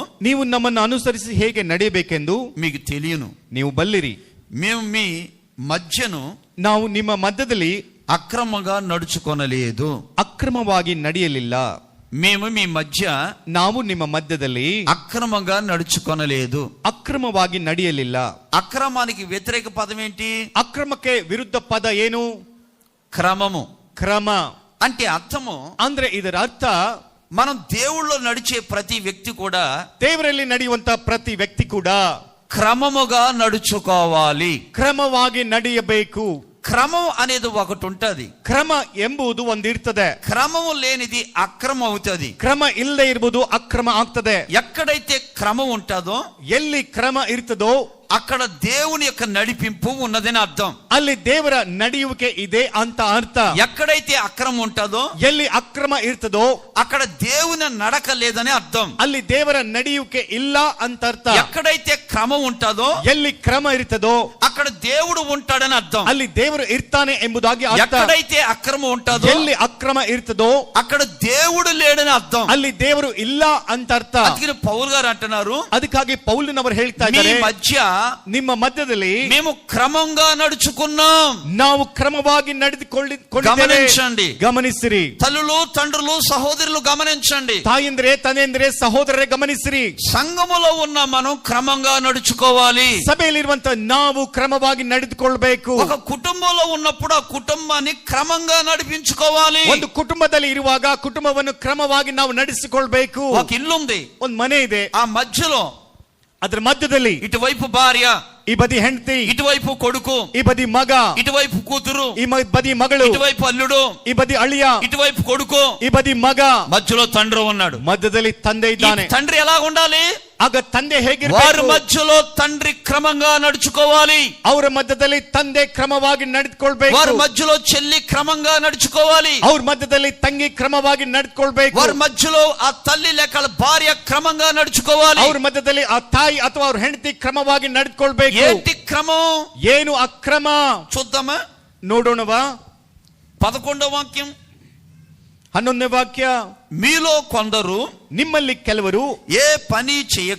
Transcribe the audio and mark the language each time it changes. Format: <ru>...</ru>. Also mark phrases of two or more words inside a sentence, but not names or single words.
<kn>ನೀವು ನಮ್ಮನ್ನು ಅನುಸರಿಸಿ ಹೇಗೆ ನಡೆಯಬೇಕೆಂದು</kn> <te>మీకు తెలియను.</te> <kn>ನೀವು ಬಲ್ಲಿರಿ.</kn> <te>మేము మీ మధ్యను</te> <kn>ನಾವು ನಿಮ್ಮ ಮಧ್ಯದಲ್ಲಿ</kn> <te>అక్రమంగా నడుచుకొనలేదు.</te> <kn>ಅಕ್ರಮವಾಗಿ ನಡೆಯಲಿಲ್ಲ.</kn> <te>మేము మీ మధ్య</te> <kn>ನಾವು ನಿಮ್ಮ ಮಧ್ಯದಲ್ಲಿ</kn> <te>అక్రమంగా నడుచుకొనలేదు.</te> <kn>ಅಕ್ರಮವಾಗಿ ನಡೆಯಲಿಲ್ಲ.</kn> <te>అక్రమానికి వ్యతిరేక పదం ఏంటి?</te> <kn>ಅಕ್ರಮಕ್ಕೆ ವಿರುದ್ಧ ಪದ ಏನು?</kn> <te>క్రమము.</te> <kn>ಕ್ರಮ</kn> <te>అంటే అర్థము,</te> <kn>ಅಂದ್ರೆ ಇದರ ಅರ್ಥ</kn> <te>మనం దేవుళ్ళో నడిచే ప్రతి వ్యక్తి కూడా,</te> <kn>ದೇವರಲ್ಲಿ ನಡೆಯುವಂತ ಪ್ರತಿ ವ್ಯಕ್ತಿ ಕೂಡ</kn> <te>క్రమముగా నడుచుకోవాలి.</te> <kn>ಕ್ರಮವಾಗಿ ನಡೆಯಬೇಕು.</kn> <te>క్రమం అనేది ఒకటి ఉంటది.</te> <kn>ಕ್ರಮ ಎಂಬುದು ಒಂದಿರ್ತದೆ.</kn> <te>క్రమము లేనిది అక్రమం అవుతుంది.</te> <kn>ಕ್ರಮ ಇಲ್ಲದೆ ಇರುವುದು ಅಕ್ರಮ ಆಗ್ತದೆ.</kn> <te>ఎక్కడైతే క్రమం ఉంటుందో,</te> <kn>ಎಲ್ಲಿ ಕ್ರಮ ಇರ್ತದೋ</kn> <te>అక్కడ దేవుని యొక్క నడిపింపు ఉన్నదని అర్థం.</te> <kn>ಅಲ್ಲಿ ದೇವರ ನಡೆಯುವಿಕೆ ಇದೆ ಅಂತ ಅರ್ಥ.</kn> <te>ఎక్కడైతే అక్రమం ఉంటుందో,</te> <kn>ಎಲ್ಲಿ ಅಕ್ರಮ ಇರ್ತದೋ</kn> <te>అక్కడ దేవుని నడక లేదని అర్థం.</te> <kn>ಅಲ್ಲಿ ದೇವರ ನಡೆಯುವಿಕೆ ಇಲ್ಲ ಅಂತ ಅರ್ಥ.</kn> <te>ఎక్కడైతే క్రమం ఉంటుందో,</te> <kn>ಎಲ್ಲಿ ಕ್ರಮ ಇರ್ತದೋ</kn> <te>అక్కడ దేవుడు ఉంటాడని అర్థం.</te> <kn>ಅಲ್ಲಿ ದೇವರು ಇರ್ತಾನೆ ಎಂಬುದಾಗಿ ಅರ್ಥ.</kn> <te>ఎక్కడైతే అక్రమం ఉంటుందో,</te> <kn>ಎಲ್ಲಿ ಅಕ್ರಮ ಇರ್ತದೋ</kn> <te>అక్కడ దేవుడు లేడని అర్థం.</te> <kn>ಅಲ್ಲಿ ದೇವರು ಇಲ್ಲ ಅಂತ ಅರ್ಥ.</kn> <te>అందుకని పౌలు గారు అంటున్నారు,</te> <kn>ಅದಕ್ಕಾಗಿ ಪೌಲನವರು ಹೇಳ್ತಾ</kn> <te>మీ</te> <kn>ಇದ್ದಾರೆ,</kn> <te>మధ్య</te> <kn>ನಿಮ್ಮ ಮಧ್ಯದಲ್ಲಿ</kn> <te>మేము క్రమంగా నడుచుకున్నాం.</te> <kn>ನಾವು ಕ್ರಮವಾಗಿ ನಡೆದುಕೊಂಡಿದ್ದೇವೆ.</kn> <te>గమనించండి.</te> <kn>ಗಮನಿಸಿರಿ.</kn> <te>తల్లులు, తండ్రులు, సహోదరులు గమనించండి.</te> <kn>ತಾಯಂದ್ರೆ, ತಂದೆಂದ್ರೆ, ಸಹೋದರರೇ ಗಮನಿಸಿರಿ.</kn> <te>సంఘములో ఉన్న మనం క్రమంగా నడుచుకోవాలి.</te> <kn>ಸಭೆಯಲ್ಲಿರುವಂತ ನಾವು ಕ್ರಮವಾಗಿ ನಡೆದುಕೊಳ್ಬೇಕು.</kn> <te>ఒక కుటుంబంలో ఉన్నప్పుడు ఆ కుటుంబాన్ని క్రమంగా నడిపించుకోవాలి.</te> <kn>ಒಂದು ಕುಟುಂಬದಲ್ಲಿ ಇರುವಾಗ ಕುಟುಂಬವನ್ನು ಕ್ರಮವಾಗಿ ನಾವು ನಡೆಸಿಕೊಳ್ಬೇಕು.</kn> <te>ఒక ఇల్లు ఉంది,</te> <kn>ಒಂದು ಮನೆ ಇದೆ,</kn> <te>ఆ మధ్యలో</te> <kn>ಅದ್ರ ಮಧ್ಯದಲ್ಲಿ</kn> <te>ఇటువైపు భార్య,</te> <kn>ಈ ಬದಿ ಹೆಂಡತಿ,</kn> <te>ఇటువైపు కొడుకు,</te> <kn>ಈ ಬದಿ ಮಗ,</kn> <te>ఇటువైపు కూతురు,</te> <kn>ಈ ಬದಿ ಮಗಳು,</kn> <te>ఇటువైపు అల్లుడు,</te> <kn>ಈ ಬದಿ ಅಳಿಯ,</kn> <te>ఇటువైపు కొడుకు,</te> <kn>ಈ ಬದಿ ಮಗ,</kn> <te>మధ్యలో తండ్రి ఉన్నాడు.</te> <kn>ಮಧ್ಯದಲ್ಲಿ ತಂದೆ</kn> <te>ఈ</te> <kn>ಇದ್ದಾನೆ.</kn> <te>తండ్రి ఎలా ఉండాలి?</te> <kn>ಆಗ ತಂದೆ</kn> <te>వారి</te> <kn>ಹೇಗಿರಬೇಕು?</kn> <te>మధ్యలో తండ్రి క్రమంగా నడుచుకోవాలి.</te> <kn>ಅವರ ಮಧ್ಯದಲ್ಲಿ ತಂದೆ ಕ್ರಮವಾಗಿ ನಡೆದುಕೊಳ್ಬೇಕು.</kn> <te>వారి మధ్యలో చెల్లి క్రమంగా నడుచుకోవాలి.</te> <kn>ಅವ್ರ ಮಧ್ಯದಲ್ಲಿ ತಂಗಿ ಕ್ರಮವಾಗಿ ನಡೆದುಕೊಳ್ಬೇಕು.</kn> <te>వారి మధ్యలో ఆ తల్లి లేక భార్య క్రమంగా నడుచుకోవాలి.</te> <kn>ಅವ್ರ ಮಧ್ಯದಲ್ಲಿ ಆ ತಾಯಿ ಅಥವಾ ಅವ್ರ ಹೆಂಡತಿ ಕ್ರಮವಾಗಿ ನಡೆದುಕೊಳ್ಬೇಕು.</kn> <te>ఏంటి క్రమం?</te> <kn>ಏನು ಅಕ್ರಮ?</kn> <te>చూద్దామా?</te> <kn>ನೋಡೋಣವಾ?</kn> <te>11వ వాక్యం,</te> <kn>11ನೇ ವಾಕ್ಯ.</kn> <te>మీలో కొందరు</te> <kn>ನಿಮ್ಮಲ್ಲಿ ಕೆಲವರು</kn> <te>ఏ పని చేయక</te>